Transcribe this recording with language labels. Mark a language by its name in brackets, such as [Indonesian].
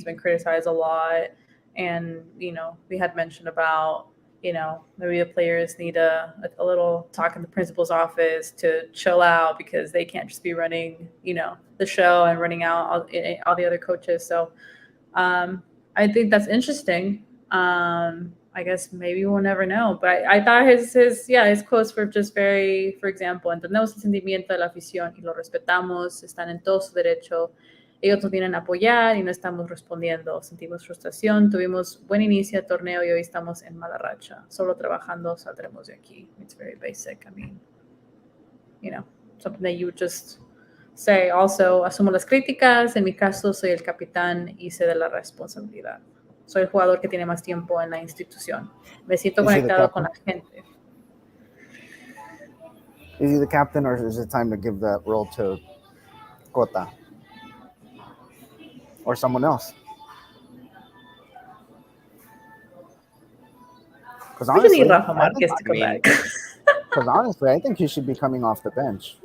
[English] He's been criticized a lot. And, we had mentioned about, maybe the players need a little talk in the principal's office to chill out, because they can't just be running, the show and running out all the other coaches. So I think that's interesting. I guess maybe we'll never know, but I thought his quotes were just very, for example, [Spanish] entendemos el sentimiento de la afición y lo respetamos, están en todo su derecho, ellos nos vienen a apoyar y no estamos respondiendo, sentimos frustración, tuvimos buen inicio de torneo y hoy estamos en mala racha, solo trabajando saldremos de aquí. [English] It's very basic. I mean, something that you would just say. [Spanish] Also, asumo las críticas, en mi caso soy el capitán y sé de la responsabilidad. Soy el jugador que tiene más tiempo en la institución. Me siento conectado con la gente. [English] Is he the captain, or is it time to give that role to Cota or someone else? Because honestly, Rafa Marquez to come back. Because honestly, I think he should be coming off the bench.